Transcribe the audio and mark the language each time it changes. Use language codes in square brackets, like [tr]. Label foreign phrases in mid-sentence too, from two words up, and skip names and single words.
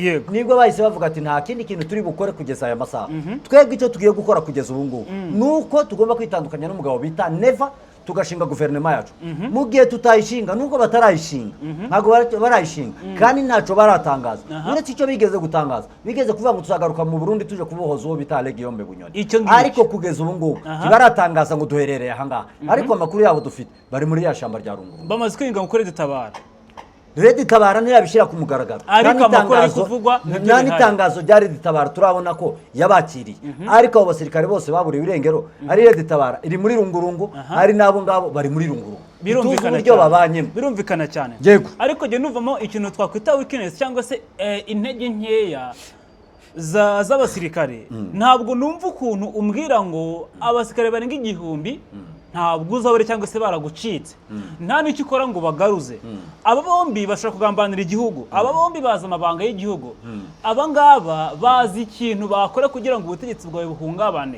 [rw] Nibwo bahise bavuga ati nta kindi kintu turi bukore kugeza aya masaha, twebwe icyo tugiye gukora kugeza ubu ngubu nuko tugomba kwitandukanya n'umugabo bita Neva, tugashinga guverinoma yacu. Mu gihe tutayishinga, nubwo batarayishinga, ntabwo barayishinga, kandi ntacyo baratangaza. Uretse icyo bigeze gutangaza, bigeze kuvuga ngo tuzagaruka mu Burundi tuje kubohoza uwo bita Alain Guillaume Bunyoni. Ariko kugeza ubu ngubu ntibaratangaza ngo duherereye aha ngaha, ariko amakuru yabo dufite bari muri ya shamba rya Rungurungu, bamaze kwinga mu Red Tabara. Red Tabara ntiyabishira ku mugaragaro, ariko amakuru ari kuvugwa n'itangazo rya Red Tabara turabona ko yabakiriye. Ariko abo basirikare bose baburiwe irengero, ari Red Tabara iri muri Rungurungu, ari nabo ngabo bari muri Rungurungu. Birumvikana cyane. Ariko je nuvamo ikintu twakwita weakness cyangwa se intege nkeya z'abasirikare. Ntabwo numva ukuntu umbwira ngo abasirikare barenga 1000 ntabwo uzabure cyangwa se baragucitse, nta n'icyo ukora ngo bagaruze. Aba bombi bashaka kugambanira igihugu, aba bombi bazi amabanga y'igihugu, aba ngaba bazi ikintu bakora kugira ngo ubutegetsi bwawe buhungabane.